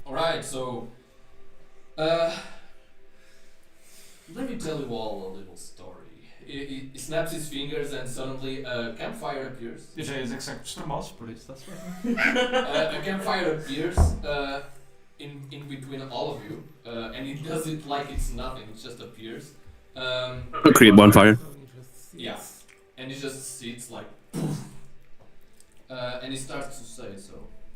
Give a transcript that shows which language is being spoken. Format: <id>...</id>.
<en>Alright, so let me tell you all a little story. He snaps his fingers and suddenly a campfire appears.</en> <pt>Eu já ia dizer que são extremosos, por isso está-se bem.</pt> <en>A campfire appears in between all of you, and he does it like it's nothing. It just appears. Create bonfire. Yeah, and he just sits like, and he starts to say so.</en>